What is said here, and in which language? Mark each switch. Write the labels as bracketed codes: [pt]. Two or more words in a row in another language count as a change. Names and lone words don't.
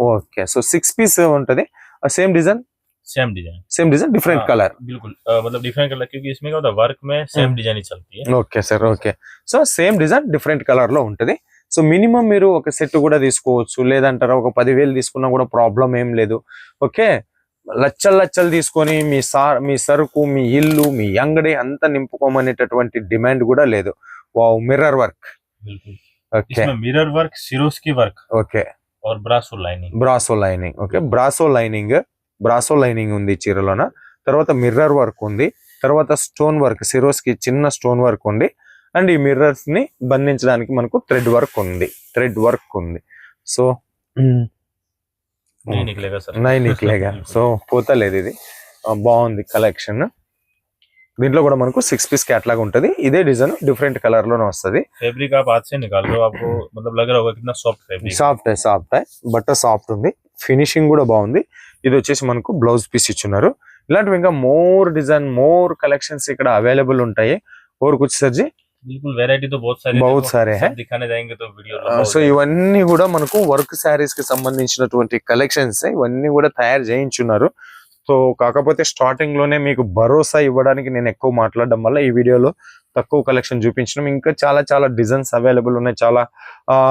[en] okay, so 6 piece ఉంటది. same design, same design different colour. [hi] बिल्कुल मतलब [en] different colour, [hi] क्योंकि इसमें क्या होता है, वर्क में [en] same design [hi] ही चलती है. [en] okay sir, okay. so same design different colour లో ఉంటది. [te] సో మినిమం మీరు ఒక సెట్ కూడా తీసుకోవచ్చు, లేదంటారా ఒక 10,000 తీసుకున్నా కూడా ప్రాబ్లం ఏం లేదు. ఓకే, లచ్చలు తీసుకొని మీ సరుకు, మీ ఇల్లు, మీ అంగడి అంతా నింపుకోమనేటటువంటి డిమాండ్ కూడా లేదు. [en] wow, mirror work. [hi] बिल्कुल. [te] ఓకే, [hi] इसमें [en] mirror work, [hi] सिरोस की वर्क [te] ఓకే, [hi] और ब्रासो लाइनिंग. [te] ఓకే. బ్రాసో లైనింగ్ ఉంది చీరలోన. తర్వాత [en] mirror work [te] ఉంది. తర్వాత [en] stone work, [te] సిరోస్ కి చిన్న [en] stone work [te] ఉంది. అండ్ ఈ మిర్రర్స్ ని బంధించడానికి మనకు [en] thread work [te] ఉంది. సో [hi] नहीं निकलेगा सर. नहीं निकलेगा. [te] సో పోతలేదు ఇది. బాగుంది కలెక్షన్. దీంట్లో కూడా మనకు [en] 6 piece catalogue [te] ఉంటది. ఇదే డిజైన్ [en] different colour [te] లోనే వస్తది. [hi] फैब्रिक आप हाथ से निकाल लो, आपको मतलब लग रहा होगा कितना [en] soft fabric. [te] సాఫ్ట్ బట్ట సాఫ్ట్ ఉంది. ఫినిషింగ్ కూడా బాగుంది. ఇది వచ్చేసి మనకు [en] blouse piece [te] ఇచ్చున్నారు. ఇలాంటివి ఇంకా [en] more design, more collections [te] ఇక్కడ అవైలబుల్ ఉంటాయి. [hi] और कुछ सर जी? बिल्कुल, वैरायटी तो बहुत सारे हैं. दिखाने जाएंगे तो वीडियो. [te] సో ఇవన్నీ కూడా మనకు [en] work sarees [te] కి సంబంధించినటువంటి కలెక్షన్స్. ఇవన్నీ కూడా తయారు చేయించున్నారు. సో కాకపోతే స్టార్టింగ్ లోనే మీకు భరోసా ఇవ్వడానికి నేను ఎక్కువ మాట్లాడడం వల్ల ఈ వీడియోలో తక్కువ కలెక్షన్ చూపించడం. ఇంకా చాలా డిజైన్స్ అవైలబుల్ ఉన్నాయి.